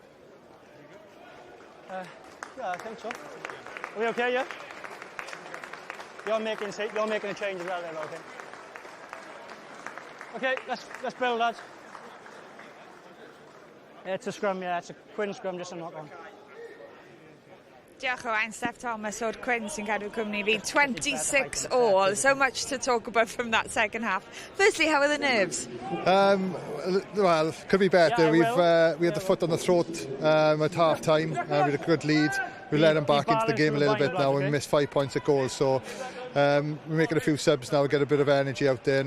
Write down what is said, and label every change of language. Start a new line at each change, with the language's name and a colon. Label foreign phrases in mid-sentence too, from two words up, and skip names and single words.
English: Yeah, I think so. Are we okay, yeah? You're making a change as well then, okay? Okay, let's build, lads. It's a scrum, yeah, it's a Quins scrum, just a knock-on.
Welsh: Diolch o Wain, Steph Thomas o'r Quins sy'n cadw cwmni fi.
English: 26 all, so much to talk about from that second half. Firstly, how are the nerves? Well, could be better. Yeah, we had the foot on the throat at half time. We had a good lead. We let them back into the game a little bit now and missed 5 points at goal. So we're making a few subs now, get a bit of energy out there.